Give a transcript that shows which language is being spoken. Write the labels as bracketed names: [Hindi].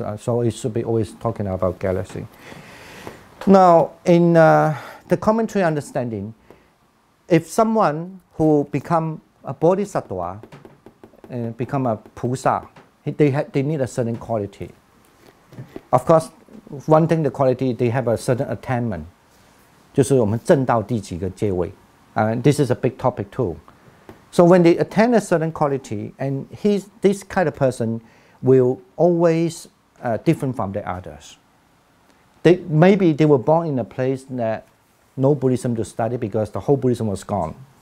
[English] So it should be always talking about galaxy. Now, in the commentary understanding, if someone who become a bodhisattva and become a pusa, they need a certain quality. Of course, one thing, the quality, they have a certain attainment. [Chinese] 就是我们证到第几个阶位. [English] This is a big topic too. So when they attain a certain quality, and this kind of person will always different from the others. Maybe they were born in a place that no Buddhism to study because the whole Buddhism was gone.